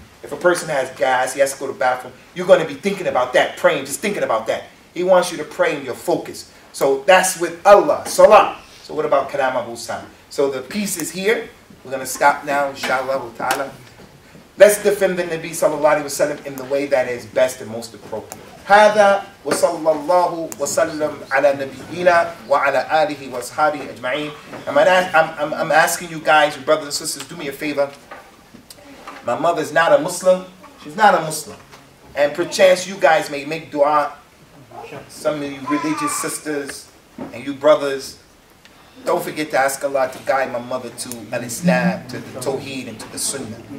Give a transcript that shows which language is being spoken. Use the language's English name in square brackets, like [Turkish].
[English] If a person has gas, he has to go to the bathroom, you're going to be thinking about that, praying, just thinking about that. He wants you to pray in your focus. So that's with Allah, salah. So what about Kalam Abu Usamah? So the piece is here. We're going to stop now, inshallah ta'ala. Let's defend the Nabi sallallahu alaihi wasallam in the way that is best and most appropriate. [Arabic] هذا وصلى الله وسلم على نبينا وعلى آله وأصحابه أجمعين. [English] I'm asking you guys, your brothers and sisters, do me a favor. My mother's not a Muslim. She's not a Muslim. And perchance you guys may make dua. Some of you religious sisters and you brothers, don't forget to ask Allah to guide my mother to Al-Islam, to the Tawheed, and to the Sunnah.